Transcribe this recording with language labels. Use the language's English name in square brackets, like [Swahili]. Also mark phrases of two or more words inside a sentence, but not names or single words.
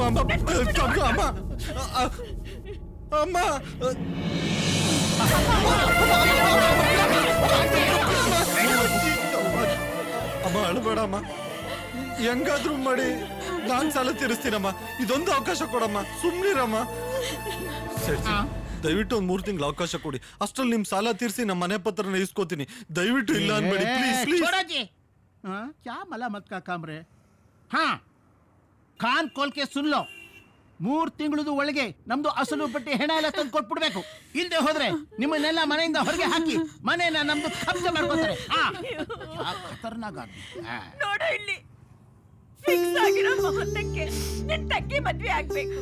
[Kannada] ಅಮ್ಮ ಅಮ್ಮ ಅಮ್ಮ ಅಳಬೇಡಮ್ಮ. ಹೆಂಗಾದ್ರೂ ಮಾಡಿ ನಾನ್ ಸಾಲ ತೀರಿಸ್ತೀನಮ್ಮ. ಇದೊಂದು ಅವಕಾಶ ಕೊಡಮ್ಮ, ಸುಮ್ನಿರಮ್ಮ. ಸರಿ ದಯವಿಟ್ಟು ಒಂದ್ 3 ತಿಂಗಳು ಅವಕಾಶ ಕೊಡಿ. ಅಷ್ಟ್ರಲ್ಲಿ ನಿಮ್ ಸಾಲ ತೀರಿಸಿ ನಮ್ಮ ಮನೆ ಪತ್ರನ ಇಸ್ಕೋತೀನಿ. ದಯವಿಟ್ಟು ಇಲ್ಲ ಅನ್ಬೇಡಿ [English] please please. [Hindi] क्या मलामत का काम रे? हाँ, कान खोलके सुनलो. [Kannada] 3 ತಿಂಗಳದ ಒಳಗೆ ನಮ್ದು ಅಸಲು ಬಟ್ಟಿ ಹೆಣ ಎಲ್ಲ ತಂದು ಕೊಟ್ಬಿಡ್ಬೇಕು. ಇಲ್ದೆ ಹೋದ್ರೆ ನಿಮ್ಮನ್ನೆಲ್ಲ ಮನೆಯಿಂದ ಹೊರಗೆ ಹಾಕಿ ಮನೆಯನ್ನ ನಮ್ದು ಕಬ್ಜೆ ಮಾಡ್ಕೊತಾರೆ. [Hindi] खतरनाक आदमी. [Kannada] ನೋಡು ಇಲ್ಲಿ ಫಿಕ್ಸ್ ಆಗಿರೋ ಮುಹೂರ್ತಕ್ಕೆ ನಿನ್ ತಂಗಿ ಮದ್ವೆ ಆಗ್ಬೇಕು.